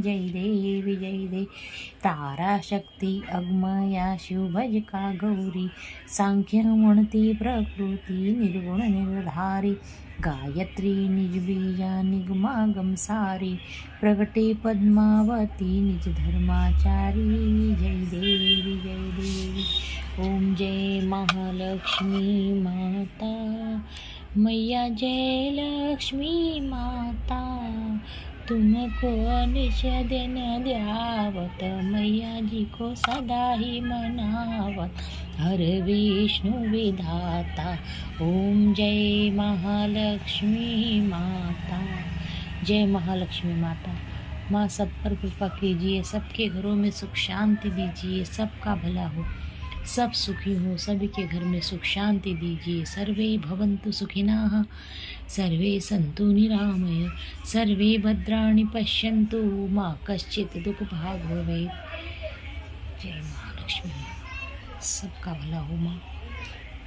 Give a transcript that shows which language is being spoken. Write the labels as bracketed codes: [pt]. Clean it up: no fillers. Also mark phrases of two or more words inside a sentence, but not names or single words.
[mr] जय देवी तारा शक्ती अग्मया शिवभज का गौरी, सांख्य म्हणती प्रकृती निर्गुण निर्धारी, गायत्री निज बीजा निगमागम सारी, प्रगटे पद्मावती निज धर्माचारी। जय देवी जय देवी। [hi] ओम जय महालक्ष्मी माता, मैया जय लक्ष्मी माता, तुमको निश दिन द्यावत, मैया जी को सदा ही मनावत, हर विष्णु विधाता। ओम जय महालक्ष्मी माता। जय महालक्ष्मी माता। माँ सब पर कृपा कीजिए, सबके घरों में सुख शांति दीजिए, सबका भला हो, सब सुखी हो, सभी के घर में सुख शांति दीजिए। [sa] सर्वे भवन्तु सुखिनः, सर्वे सन्तु निरामय, सर्वे भद्राणि पश्यन्तु, मा कश्चित् दुःखभाग् भवेत्। [hi] जय महालक्ष्मी। सबका भला हो माँ।